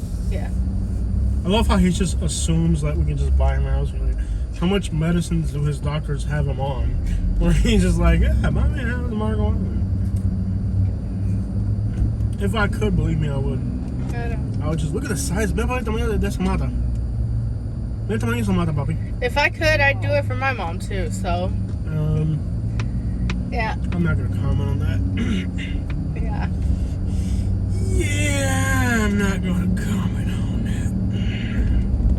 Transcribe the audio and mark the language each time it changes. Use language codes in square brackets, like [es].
[en] Yeah. I love how he just assumes that we can just buy him a house. Like, how much medicines do his doctors have him on? Where he's just like, yeah, buy me a house in Marco Island. If I could, believe me, I would. I know. I would just look at the size. [es] Ve para el tamaño de esa mata. Ve el tamaño de esa mata, papi. [en] If I could, I'd do it for my mom too, so. Yeah. I'm not gonna comment on that. Yeah. Yeah, I'm not gonna comment on that.